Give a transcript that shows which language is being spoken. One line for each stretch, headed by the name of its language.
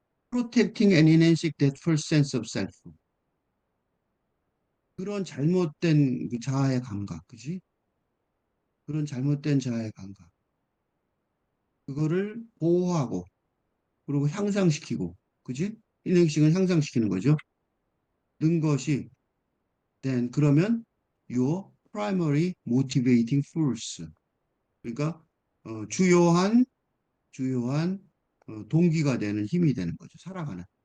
English: Protecting and enhancing that first sense of self.
Korean: 그런 잘못된 그 자아의 감각, 그지? 그런 잘못된 자아의 감각. 그거를 보호하고, 그리고 향상시키고, 그지? 인행식은 향상시키는 거죠. 는 것이,
English: then,
Korean: 그러면,
English: your primary motivating force.
Korean: 그러니까, 주요한, 동기가 되는 힘이 되는 거죠. 살아가는.